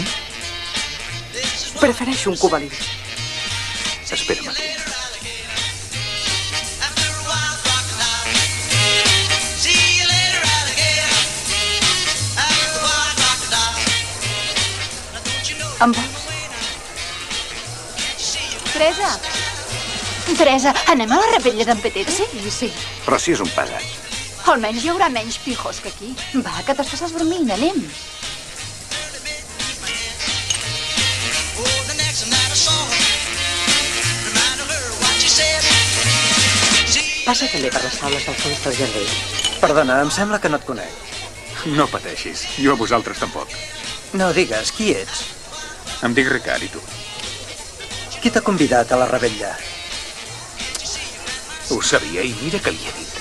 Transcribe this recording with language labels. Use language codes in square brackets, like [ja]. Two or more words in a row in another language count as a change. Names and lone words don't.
[en] this is what [ca] Prefereixo un Cuba Libre. Espera'm aquí. [en] after a while crocodile. See you later, alligator. After a while crocodile. Now don't you know [ca] Em vols? Teresa! Teresa, anem a la rebella d'en Petit? Sí. Però si és un pesat. Almenys hi haurà menys pijos que aquí. Va, que t'estàs dormint, anem. [en] oh, the next night I saw her. Reminded her what she said. See [ca] Passa també per les taules del fons del jardí. Perdona, em sembla que no et conec. No pateixis. Jo a vosaltres tampoc. No, digues, qui ets? Em dic Ricard, i tu? Qui t'ha convidat a la rebella? Ho sabia i mira que li he dit.